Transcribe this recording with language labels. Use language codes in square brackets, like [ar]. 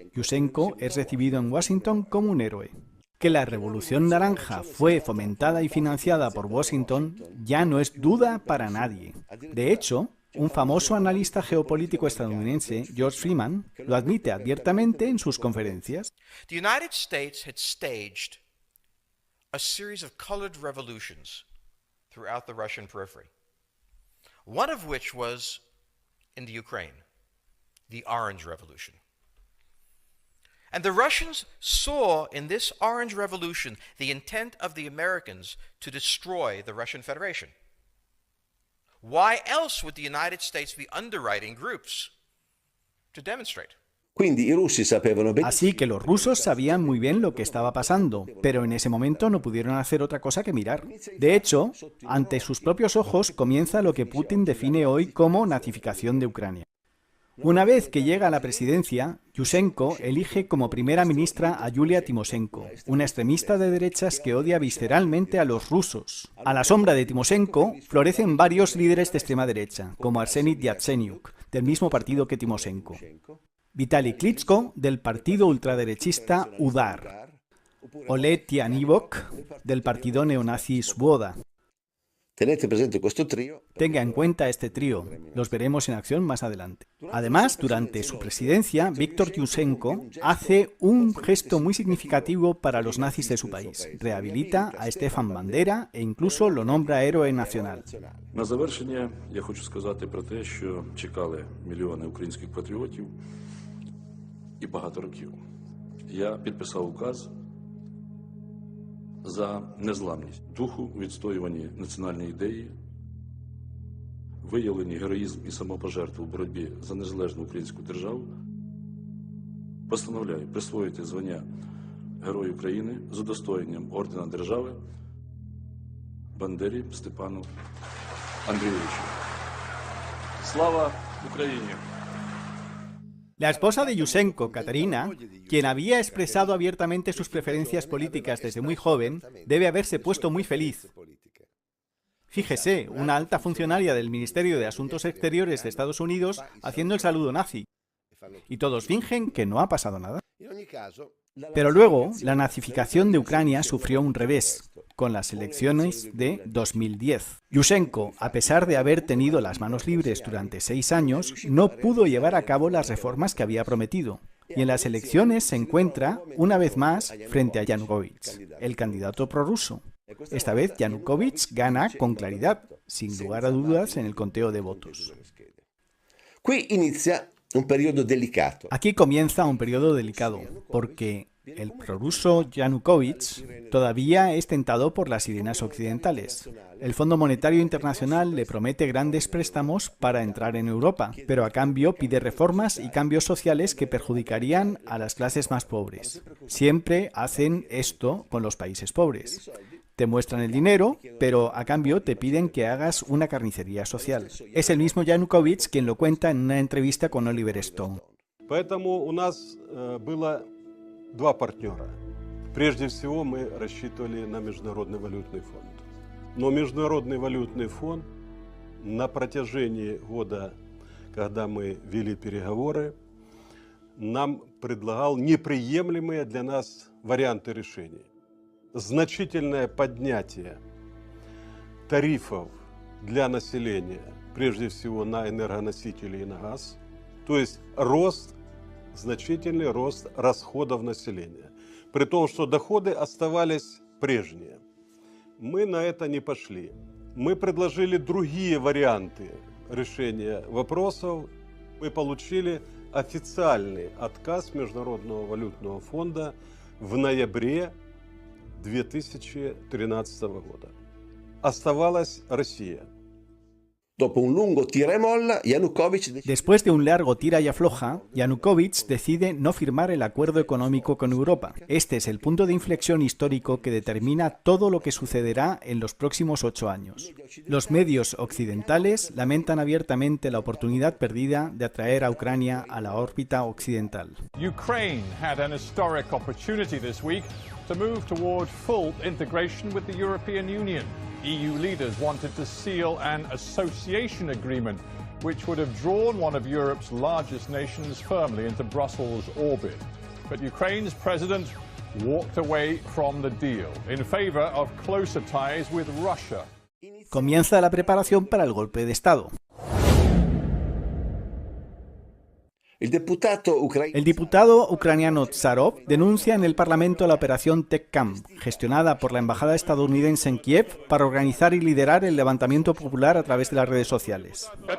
[es] Yushchenko es recibido en Washington como un héroe. Que la Revolución Naranja fue fomentada y financiada por Washington ya no es duda para nadie. De hecho, un famoso analista geopolítico estadounidense, George Freeman, lo admite abiertamente en sus conferencias. [en] The United States had staged a series of colored revolutions throughout the Russian periphery, one of which was in the Ukraine, the Orange Revolution. And the Russians saw in this Orange Revolution the intent of the Americans to destroy the Russian Federation. Why else would the United States be underwriting groups to demonstrate? [it] Quindi i russi sapevano benissimo. [es] Así que los rusos sabían muy bien lo que estaba pasando, pero en ese momento no pudieron hacer otra cosa que mirar. De hecho, ante sus propios ojos comienza lo que Putin define hoy como nazificación de Ucrania. Una vez que llega a la presidencia, Yushchenko elige como primera ministra a Yulia Timoshenko, una extremista de derechas que odia visceralmente a los rusos. A la sombra de Timoshenko florecen varios líderes de extrema derecha, como Arseniy Yatsenyuk, del mismo partido que Timoshenko, Vitaly Klitschko, del partido ultraderechista UDAR, Oleg Tianivok, del partido neonazi Svoboda. [it] Tenete presente questo trio. [es] Tenga en cuenta este trío, los veremos en acción más adelante. Además, durante su presidencia, Viktor Yushchenko hace un gesto muy significativo para los nazis de su país. Rehabilita a Stefan Bandera e incluso lo nombra héroe nacional. [uk] На завершення я хочу сказати про те, що чекали мільйони українських патріотів і багато років. Я підписав указ за незламність духу, відстоюванні національної ідеї, виявлені героїзм і самопожертву в боротьбі за незалежну українську державу. Постановляю присвоїти звання Герой України з удостоєнням ордена держави Бандері Степану Андрійовичу. Слава Україні! [es] La esposa de Yushchenko, Katerina, quien había expresado abiertamente sus preferencias políticas desde muy joven, debe haberse puesto muy feliz. Fíjese, una alta funcionaria del Ministerio de Asuntos Exteriores de Estados Unidos haciendo el saludo nazi. Y todos fingen que no ha pasado nada. Pero luego, la nazificación de Ucrania sufrió un revés, con las elecciones de 2010. Yushchenko, a pesar de haber tenido las manos libres durante 6 años, no pudo llevar a cabo las reformas que había prometido. Y en las elecciones se encuentra, una vez más, frente a Yanukovych, el candidato prorruso. Esta vez Yanukovych gana con claridad, sin lugar a dudas, en el conteo de votos. [it] Qui inizia un periodo delicato. [es] Aquí comienza un periodo delicado, porque el prorruso Yanukovych todavía es tentado por las sirenas occidentales. El Fondo Monetario Internacional le promete grandes préstamos para entrar en Europa, pero a cambio pide reformas y cambios sociales que perjudicarían a las clases más pobres. Siempre hacen esto con los países pobres. Te muestran el dinero, pero a cambio te piden que hagas una carnicería social. Es el mismo Yanukovych quien lo cuenta en una entrevista con Oliver Stone. [ru] Поэтому у нас было 2 партнера. Прежде всего мы рассчитывали на Международный валютный фонд. Но Международный валютный фонд на протяжении года, когда мы вели переговоры, нам предлагал неприемлемые для нас варианты решений. Значительное поднятие тарифов для населения, прежде всего на энергоносители и на газ, то есть значительный рост расходов населения, при том, что доходы оставались прежние. Мы на это не пошли. Мы предложили другие варианты решения вопросов. Мы получили официальный отказ Международного валютного фонда в ноябре 2013 года. Оставалась Россия. [es] Después de un largo tira y afloja, Yanukovych decide no firmar el acuerdo económico con Europa. Este es el punto de inflexión histórico que determina todo lo que sucederá en los próximos 8 años. Los medios occidentales lamentan abiertamente la oportunidad perdida de atraer a Ucrania a la órbita occidental. [en] Ukraine had an historic opportunity this week to move toward full integration with the European Union. EU leaders wanted to seal an association agreement which would have drawn one of Europe's largest nations firmly into Brussels' orbit. But Ukraine's president walked away from the deal in favor of closer ties with Russia. [es] Comienza la preparación para el golpe de Estado. El diputado ucraniano Tsarov denuncia en el Parlamento la operación TechCamp, gestionada por la embajada estadounidense en Kiev para organizar y liderar el levantamiento popular a través de las redes sociales.